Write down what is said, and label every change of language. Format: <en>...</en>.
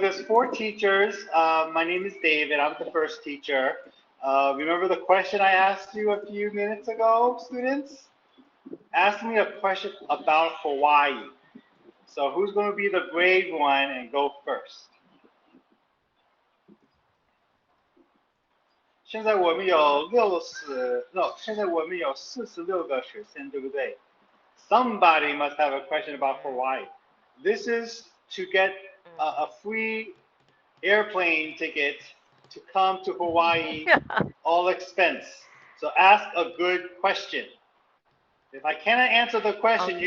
<en>there's four teachers. My name is David. I'm the first teacher. Remember the question I asked you a few minutes ago, students? Ask me a question about Hawaii. So who's going to be the brave one and go first?</en> <zh>现在我们有46个学生，对不对？</zh> <en>Somebody must have a question about Mm, Hawaii. This is to get a mm. free airplane ticket to come to Hawaii, all expense. So ask a good question. If I cannot answer the question, you</en>